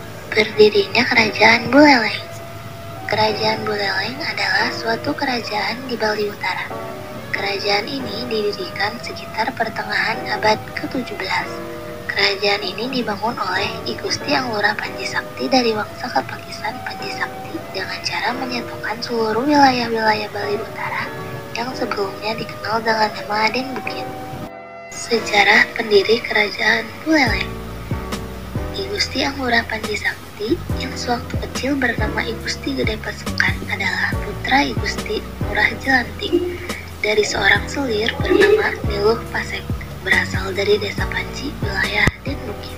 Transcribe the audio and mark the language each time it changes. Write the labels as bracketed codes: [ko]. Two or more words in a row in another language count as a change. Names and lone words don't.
[id] Berdirinya Kerajaan Buleleng. Kerajaan Buleleng adalah suatu kerajaan di Bali Utara. Kerajaan ini didirikan sekitar pertengahan abad ke-17. Kerajaan ini dibangun oleh I Gusti Anglura Panji Sakti dari Wangsa Kapakisan Panji Sakti dengan cara menyatukan seluruh wilayah-wilayah Bali Utara yang sebelumnya dikenal dengan nama Aden Bukit. Sejarah pendiri Kerajaan Buleleng. I Gusti Anglura Panji Sakti yang sewaktu kecil bernama I Gusti Gede Pasukan adalah putra I Gusti Ngurah Jelantik dari seorang selir bernama Niluh Pasek, berasal dari desa Panji, wilayah Den Bukit.